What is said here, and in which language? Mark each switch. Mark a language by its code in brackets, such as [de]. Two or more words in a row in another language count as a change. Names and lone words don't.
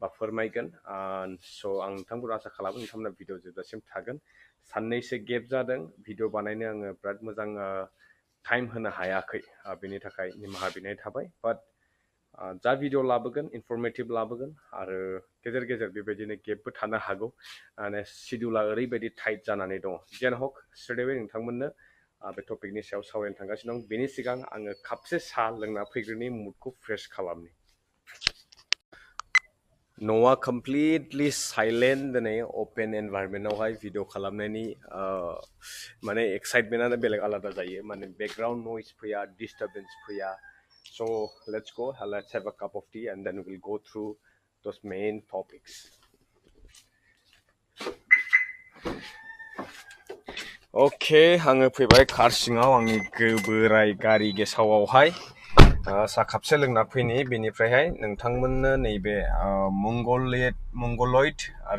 [brx] फोरमायगोन स' आं नोंथांखौ आसा खालामो नोंथांमोना भिडिअ जोबजासिम थागोन साननैसो गेप जादों भिडिअ बानायनो आङो बिराद मोजां टाइम होनो हायाखै बेनि थाखाय निमाहा बिनाय थाबाय बाट जा भिडिअ लाबोगोन इनफरमेटिभ लाबोगोन आरो गेजेर गेजेर बेबायदिनो गेपबो थानो हागौ माने शिडिउला ओरैबायदि टाइट जानानै दङ जियानो हक स्ट्रेटअवे नोंथांमोननो बे टपिकनि सायाव सावरायनो थांगासिनो दं बेनि सिगां आङो कापसे साहा लोंना फैग्रोनि मुडखौ फ्रेश खालामनि [en] न'आ completely silent दिनै open environment [brx] भिडिअ खालामनायनि माने एक्साइटमेन्टआनो बेलेग आलादा जायो माने [en] background noise [brx] फैया डिस्टार्बेन्स फैया [en] so let's go let's have a cup of tea and then we'll go through those main topics [brx] okay आङो फैबाय कार सिङाव आंनि गोबोराय गारि गेसावावहाय सा कापसे लोंना फैनि बेनिफ्रायहाय नोंथांमोननो नैबे मंगोलइड आरो